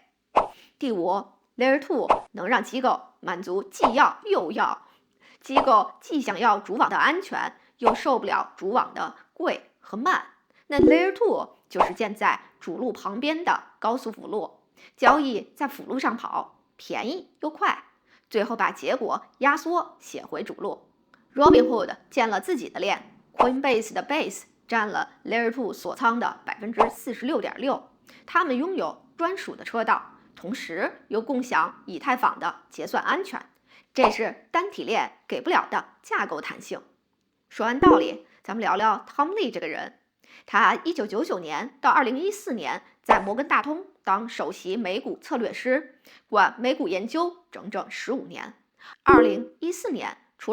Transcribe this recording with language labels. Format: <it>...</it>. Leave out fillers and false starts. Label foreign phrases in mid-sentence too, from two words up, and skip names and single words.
<zh>第5。Layer 2能讓機構滿足既要又要，機構既想要主網的安全，又受不了主網的貴和慢。那 Layer 2就是建在主路旁邊的高速輔路，交易在輔路上跑，便宜又快，最後把結果壓縮寫回主路。Robinhood 建了自己的鏈 ，Coinbase 的 Base 占了 Layer 2 鎖倉的 46.6%， 他們擁有專屬的車道。同時又共享以太坊的結算安全，這是單體鏈給不了的架構彈性。說完道理，咱們聊聊 Tom Lee 這個人。他1999年到2014年在摩根大通當首席美股策略師，管美股研究整整15年。2014年出</zh>